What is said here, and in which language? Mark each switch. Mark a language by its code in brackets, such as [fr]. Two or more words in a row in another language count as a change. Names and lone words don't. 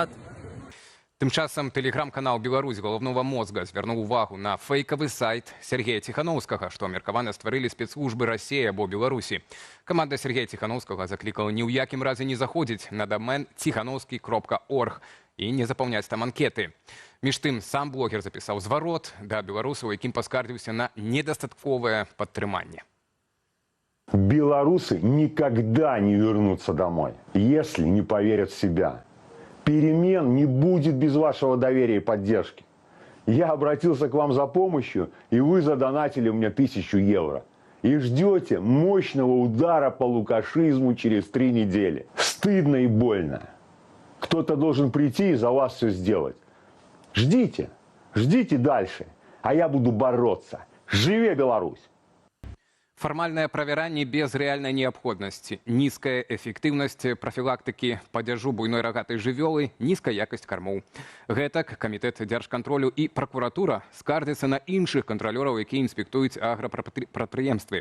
[be] Тым часам тэлеграм-канал «Беларусь» галоўнога мозга звярнуў увагу на фэйкавы сайт Сергея Ціханаўскага, што меркавана стварылі спецслужбы Расіі або Беларусі. Каманда Сергея Ціханаўскага заклікала ні ў якім разе не заходзіць на дамен ціханаўскі.орг і не запаўняць там анкеты. Між тым, сам блогер запісаў зварот да беларусаў, якім паскардзіўся на недастатковае падтрыманне. [ru] Белорусы никогда не вернутся домой, если не поверят в себя. Перемен не будет без вашего доверия и поддержки. Я обратился к вам за помощью, и вы задонатили мне 1000 евро. И ждете мощного удара по лукашизму через 3 недели. Стыдно и больно. Кто-то должен прийти и за вас все сделать. Ждите, ждите дальше, а я буду бороться. [be] Живе Беларусь! Фармальнае правяранне без рэальнай неабходнасці, нізкая эфектыўнасць прафілактыкі падзяжу буйной рагатай жывёлы, нізкая якасць кармоў. Гэтак камітэт дзяржкантролю і пракуратура скардзяцца на іншых кантралёраў, якія інспектуюць аграпрадпрыемствы.